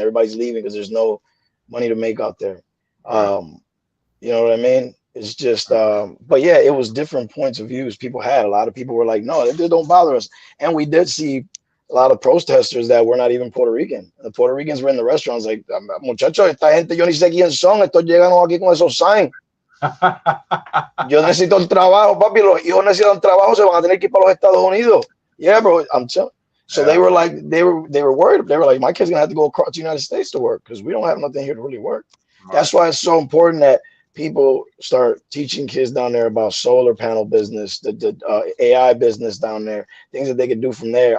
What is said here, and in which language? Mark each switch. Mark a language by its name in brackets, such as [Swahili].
[English] Everybody's leaving because there's no money to make out there. You know what I mean? It's just, but yeah, it was different points of views people had. A lot of people were like, no, it don't bother us. And we did see a lot of protesters that were not even Puerto Rican. The Puerto Ricans were in the restaurants like, [Spanish] muchachos, esta gente yo ni sé quién son. Estos llegan aquí con esos signs. Yo necesito el trabajo, papi. Los hijos necesitan trabajo, se van a tener que ir para los Estados Unidos. [English] Yeah, bro. So they were like, they were worried. They were like, my kid's gonna have to go across the United States to work because we don't have nothing here to really work. That's why it's so important that people start teaching kids down there about solar panel business, the AI business down there, things that they could do from there.